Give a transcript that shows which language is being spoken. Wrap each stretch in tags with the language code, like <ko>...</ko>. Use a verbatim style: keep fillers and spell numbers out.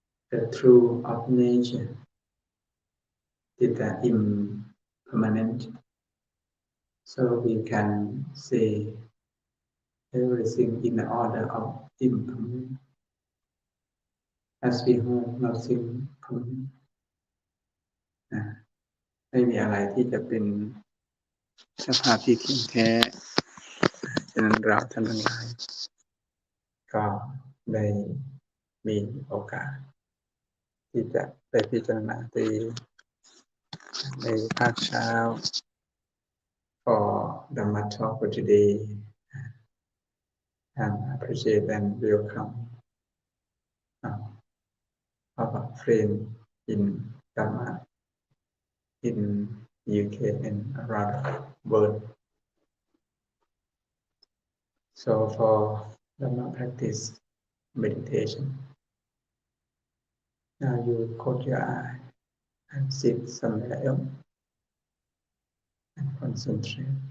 <en>The truth of nature is that impermanent. So we can say everything in the order of impermanent. As we hold nothing permanent.</en> <th>อ่ะไม่มีอะไรที่จะเป็นสภาพที่เที่ยงแท้ฉะนั้นเราท่านทั้งหลายก็ได้มีโอกาสที่จะไปพิจารณาตี ในภาคเช้า</th> <en>for Dhamma talk for today, and I appreciate and welcome uh, our friend in Dhamma in U K and around the world. So for Dhamma practice meditation, now you close your eye and sit somewhere else and concentrate.</en>